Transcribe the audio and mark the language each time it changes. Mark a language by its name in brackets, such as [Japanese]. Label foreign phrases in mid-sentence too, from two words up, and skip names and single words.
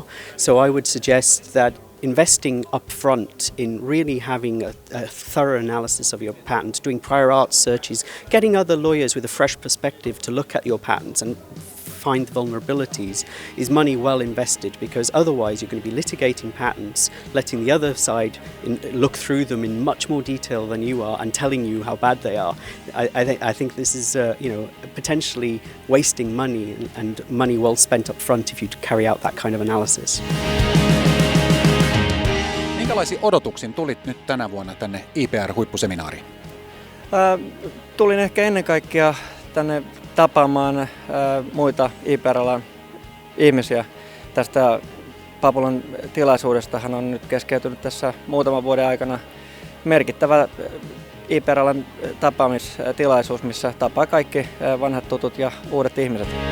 [English] So I would suggest that investing upfront in really having a thorough analysis of your patent, doing prior art searches, getting other lawyers with a fresh perspective to look at your patents and find vulnerabilities is money well invested, because otherwise you're going to be litigating patents, letting the other side look through them in much more detail than you are and telling you how bad they are. I think this is potentially wasting money, and money well spent up front if you carry out that kind of analysis. [Finnish] Minkälaisiin odotuksin tulit nyt tänä vuonna tänne IPR-huippuseminaariin? Tulin ehkä ennen kaikkea tänne tapaamaan muita IPR-alan ihmisiä. Tästä Papulan tilaisuudestahan on nyt keskeytynyt tässä muutaman vuoden aikana merkittävä IPR-alan tapaamistilaisuus, missä tapaa kaikki vanhat tutut ja uudet ihmiset.